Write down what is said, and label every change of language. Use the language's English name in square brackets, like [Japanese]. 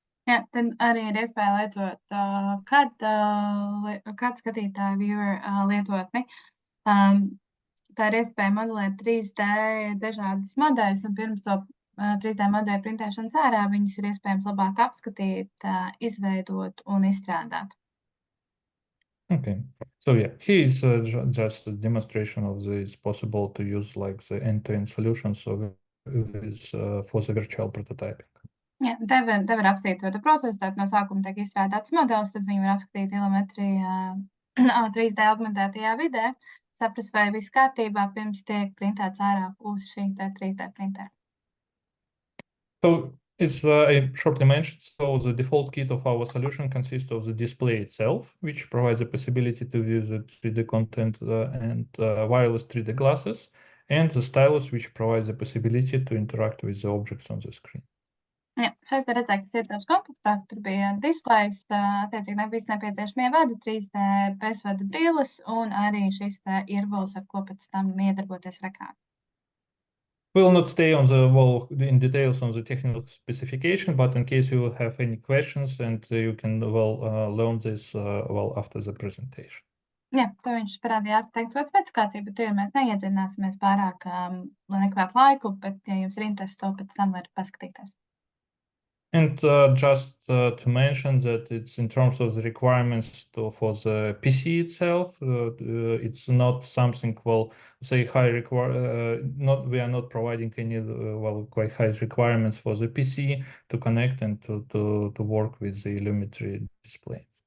[Latvian] Jā, tad arī ir iespēja lietot kādu skatītāju viewer lietotni. Tā ir iespēja modelēt 3D dažādas modeļus, un pirms to 3D modeļu printēšanas ārā viņus ir iespējams labāk apskatīt, izveidot un izstrādāt. [English] Okay, so yeah, here is just a demonstration of this possible to use like the end-to-end solution so for the virtual prototyping. [Latvian] Jā, te var apskatīt to procesu, tātad no sākuma tiek izstrādāts modelis, tad viņi var apskatīt Illumetrijā 3D augmentētajā vidē, saprast, vai viss kārtībā pirms tiek printēts ārā uz šī 3D printera. [English] So it's I shortly mentioned, so the default kit of our solution consists of the display itself, which provides the possibility to view the 3D content and wireless 3D glasses, and the stylus, which provides the possibility to interact with the objects on the screen. [Latvian] Jā, šeit var redzēt, ka ietilpst komplektā, tur bija displejs, attiecīgi visi nepieciešamie vadi, 3D bezvadu brilles un arī šis ierbols, ar ko pēc tam iedarboties ekrānā. [English] We will not stay on in details on the technical specification, but in case you have any questions, and you can learn this after the presentation. [Latvian] Jā, tā viņš parādīja atteikto specifikāciju, bet mēs neiedzināsimies pārāk, lai nekavētu laiku, bet, ja jums ir interesi, to pēc tam var paskatīties. [English] And just to mention that it's in terms of the requirements for the PC itself, it's not something, say high we are not providing any quite high requirements for the PC to connect and to work with the Illumetry display.